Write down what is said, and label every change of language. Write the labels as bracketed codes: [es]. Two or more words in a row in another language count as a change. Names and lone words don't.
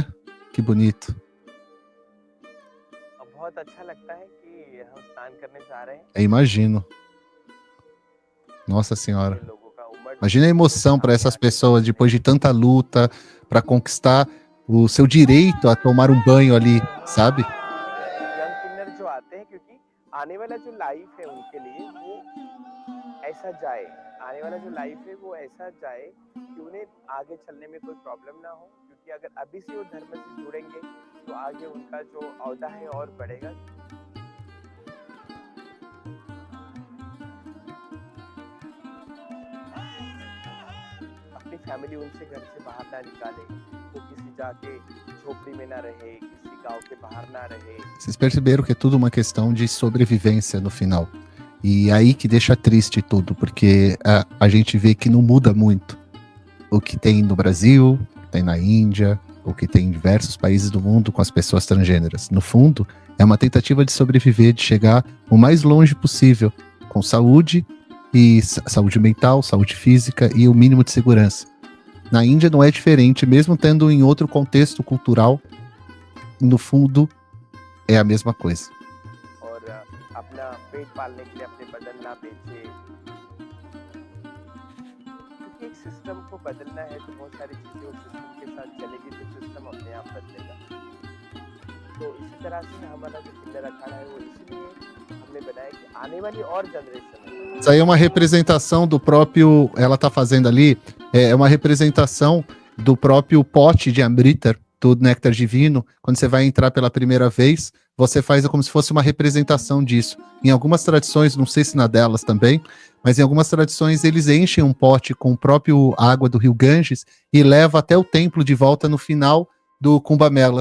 [pt] Que bonito. Eu imagino. Nossa Senhora. Imagina a emoção para essas pessoas depois de tanta luta para conquistar o seu direito a tomar um banho ali, sabe? [hi] आने वाला जो लाइफ है वो ऐसा जाए कि उन्हें आगे चलने में कोई प्रॉब्लम ना हो, क्योंकि अगर अभी से वो धर्म से जुड़ेंगे तो आगे उनका जो औदा है और बढ़ेगा. अपनी फैमिली उनसे घर से बाहर ना निकाले, वो किसी जाके झोपड़ी में ना रहे, किसी गांव के बाहर ना रहे. [pt] Vocês perceberam que é tudo uma questão de sobrevivência no final. E aí que deixa triste tudo, porque a gente vê que não muda muito o que tem no Brasil, tem na Índia, o que tem em diversos países do mundo com as pessoas transgêneras. No fundo, é uma tentativa de sobreviver, de chegar o mais longe possível, com saúde, e saúde mental, saúde física e o mínimo de segurança. Na Índia não é diferente, mesmo tendo em outro contexto cultural, no fundo, é a mesma coisa. [hi] पेट पालने के लिए अपने बदन ना बेचे, क्योंकि एक सिस्टम को बदलना है तो बहुत सारी चीजें उस सिस्टम के साथ चलेगी तो सिस्टम अपने आप बदलेगा. तो इसी तरह से हमारा जो किंडर अखाड़ा है वो इसलिए हमने बनाया कि आने वाली और जनरेशन. [pt] Isso aí é uma representação do próprio, ela tá fazendo ali, é uma representação do próprio pote de Amrita, do néctar divino. Quando você vai entrar pela primeira vez, você faz como se fosse uma representação disso. Em algumas tradições, não sei se na delas também, mas em algumas tradições eles enchem um pote com o próprio água do rio Ganges e levam até o templo de volta no final do Kumbh Mela.